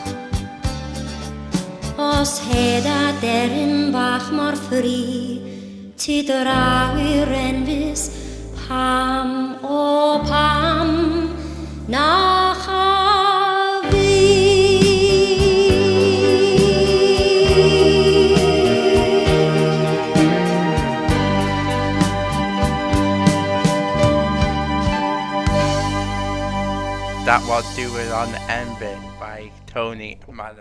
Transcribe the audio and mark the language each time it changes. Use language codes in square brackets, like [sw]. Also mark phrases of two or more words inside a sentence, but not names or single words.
[cy] os hed a deryn bach mor ffri tu draw i'r enbys pam o pam na cha fi [en] That was Do It on Envy by Tony Madam.